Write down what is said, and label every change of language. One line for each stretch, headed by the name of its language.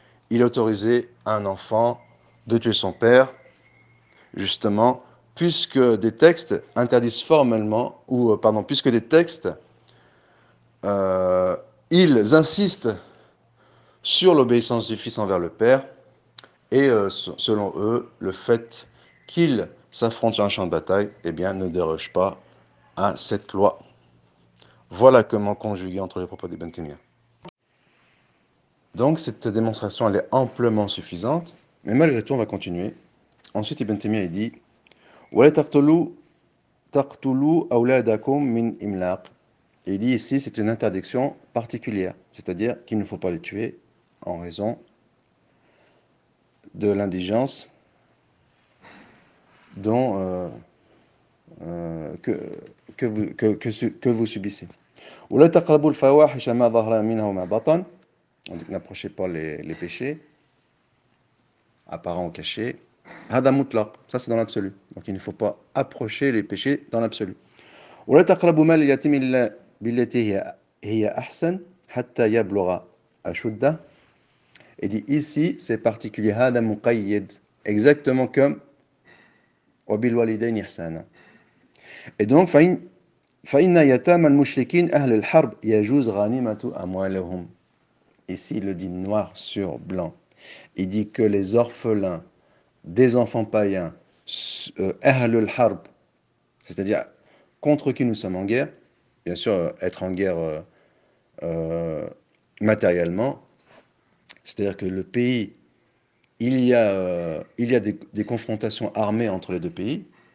French: il autorisait à un enfant de tuer son père, justement, puisque des textes interdisent formellement, puisque des textes, ils insistent sur l'obéissance du fils envers le père, et selon eux, le fait qu'il s'affronte sur un champ de bataille, eh bien, ne déroge pas à cette loi. Voilà comment conjuguer entre les propos d'Ibn Taymiyyah. Donc, cette démonstration, elle est amplement suffisante, mais malgré tout, on va continuer. Ensuite, Ibn Taymiyyah dit
Arabic: وَلَا تَقْتُلُوا أَوْلَادَكُمْ مِنْ إِمْلَاقٍ.
French: Il dit ici, c'est une interdiction particulière, c'est-à-dire qu'il ne faut pas les tuer en raison de l'indigence dont que vous subissez.
Arabic: ولا تقربوا الفواحش ما ظهر منها وما بطن.
French: Donc n'approchez pas les péchés apparents ou cachés.
Arabic: هذا مطلق,
French: ça c'est dans l'absolu. Donc il ne faut pas approcher les péchés dans l'absolu.
Arabic: ولا تقربوا مال اليتيم إلا بالتي هي أحسن حتى يبلغ أشده.
French: Et dit ici, c'est particulier.
Arabic: هذا مقيد,
French: exactement comme
Arabic: وبالوالدين إحسانا.
French: Et donc
Arabic: فإن يتامى المشركين أهل الحرب يجوز غنيمة أموالهم.
French: Ici, il le dit noir sur blanc. Il dit que les orphelins des enfants païens,
Arabic: أهل الحرب,
French: c'est-à-dire contre qui nous sommes en guerre, bien sûr, être en guerre matériellement, c'est-à-dire que le pays, il y a des confrontations armées entre les deux pays,